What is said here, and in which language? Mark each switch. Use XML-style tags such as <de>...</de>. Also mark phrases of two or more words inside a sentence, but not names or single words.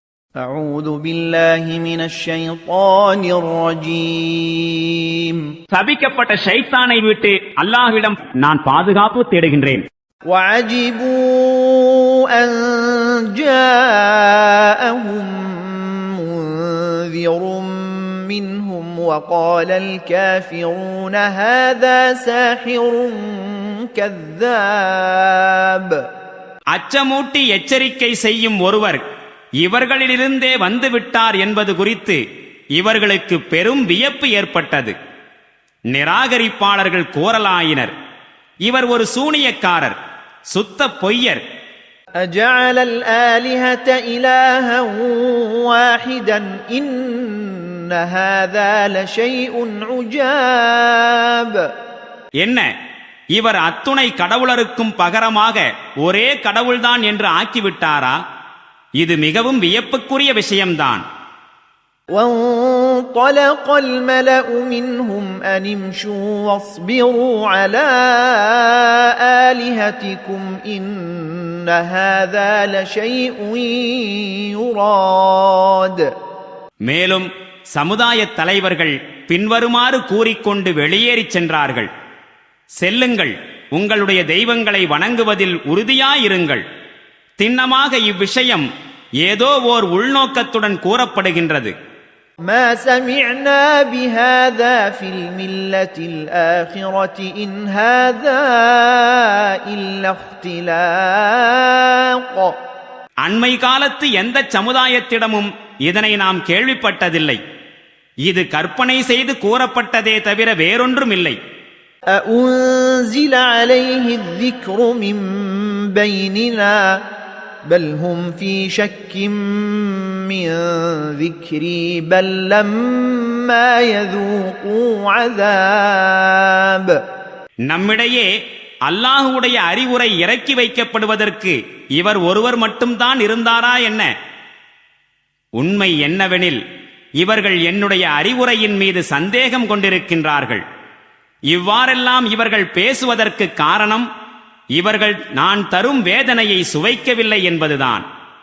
<ar>أعوذ بالله من الشيطان الرجيم</ar> <ta>சபிக்கப்பட்ட ஷைத்தானை விட்டு அல்லாஹ்விடம் நான் பாதுகாப்பு தேடுகின்றேன்.</ta> <ar>وعجبوا أن جاءهم منذر منهم وقال الكافرون هذا ساحر كذاب.</ar> <ta>அச்சமூட்டி எச்சரிக்கை செய்யும் ஒருவர் இவர்களிலிருந்தே வந்துவிட்டார் என்பது குறித்து இவர்களுக்கு பெரும் வியப்பு ஏற்பட்டது. நிராகரிப்பாளர்கள் கோரலாயினர், இவர் ஒரு சூனியக்காரர், சுத்த பொய்யர்.</ta> <ar>أجعل الآلهة إلها واحدا إن هذا لشيء عجاب.</ar> <ta>என்ன, இவர் அத்துணை கடவுளருக்கும் பகரமாக ஒரே கடவுள்தான் என்று ஆக்கிவிட்டாரா? இது மிகவும் வியப்புக்குரிய விஷயம்தான்.</ta> <ar>وانطلق الملأ منهم أن امشوا واصبروا على آلهتكم إن هذا لشيء يراد.</ar> <ta>மேலும் சமுதாய தலைவர்கள் பின்வருமாறு கூறிக்கொண்டு வெளியேறிச் சென்றார்கள். செல்லுங்கள், உங்களுடைய தெய்வங்களை வணங்குவதில் உறுதியாயிருங்கள். திண்ணமாக இவ்விஷயம் ஏதோ ஓர் உள்நோக்கத்துடன் கூறப்படுகின்றது.</ta> <ar>ما سمعنا بهذا في الملة الآخرة إن هذا إلا اختلاق.</ar> <ta>அண்மை காலத்து எந்த சமுதாயத்திடமும் இதனை நாம் கேள்விப்பட்டதில்லை. இது கற்பனை செய்து கூறப்பட்டதே தவிர வேறொன்றுமில்லை.</ta> <ar>أأنزل عليه الذكر من بيننا بل هم في شك من ذكري بل لما يذوقوا عذاب.</ar> <ta>நம்மிடையே அல்லாஹ்வுடைய அறிவுரை இறக்கி வைக்கப்படுவதற்கு இவர் ஒருவர் மட்டும்தான் இருந்தாரா என்ன? உண்மை என்னவெனில் இவர்கள் என்னுடைய அறிவுரையின் மீது சந்தேகம் கொண்டிருக்கின்றார்கள். இவ்வாறெல்லாம் இவர்கள் பேசுவதற்கு காரணம் இவர்கள் நான் தரும் வேதனையை சுவைக்கவில்லை என்பதுதான்.</ta>